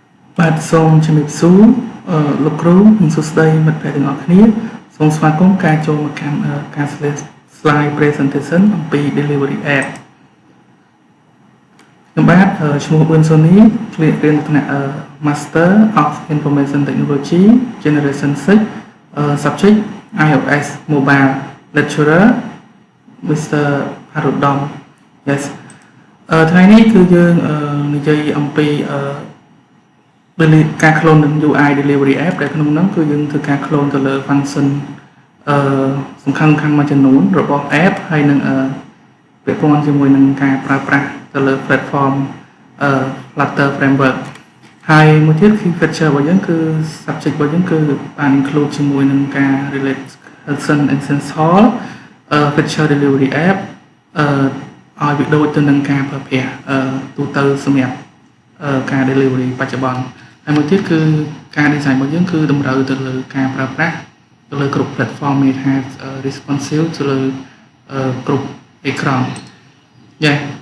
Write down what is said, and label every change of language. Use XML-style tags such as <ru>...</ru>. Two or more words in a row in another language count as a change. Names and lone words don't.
<km>បាទសូមជំរាបសួរលោកគ្រូនិងសួស្តីមិត្តភ័ក្តិទាំងអស់គ្នាសូមស្វាគមន៍ការចូលមកកាន់ការ</km> <en>slide presentation</en> <km>អំពី</km> <en>delivery app</en> <km>ខ្ញុំបាទឈ្មោះប៊ឿនសូនីរៀនថ្នាក់</km> <en>Master of Information Technology Generation 6 subject iOS Mobile Lecturer Mr.</en> <km>Harudom yes ថ្ងៃនេះគឺយើងនិយាយអំពីការ clone នឹង</km> <en>UI delivery app</en> <km>ដែលក្នុងនោះគឺយើងធ្វើការ clone ទៅលើ function សំខាន់ មួយចំនួនរបស់ app ហើយនឹងពាក់ព័ន្ធជាមួយនឹងការប្រើប្រាស់ទៅលើ platform Flutter framework ហើយមួយទៀត</km> <en>key feature</en> <km>របស់យើងគឺ subject របស់យើងគឺបាន include ជាមួយនឹងការ</km> <en>relation essential feature delivery app</en> <km>ឲ្យវាដូចទៅនឹងការប្រើប្រាស់ទូទៅសម្រាប់ការ delivery បច្ចុប្បន្នហើយមួយទៀតគឺការ design របស់យើងគឺតម្រូវទៅលើការប្រើប្រាស់ទៅលើគ្រប់ platform មានថា responsive ទៅលើគ្រប់អេក្រង់យ៉ា</km>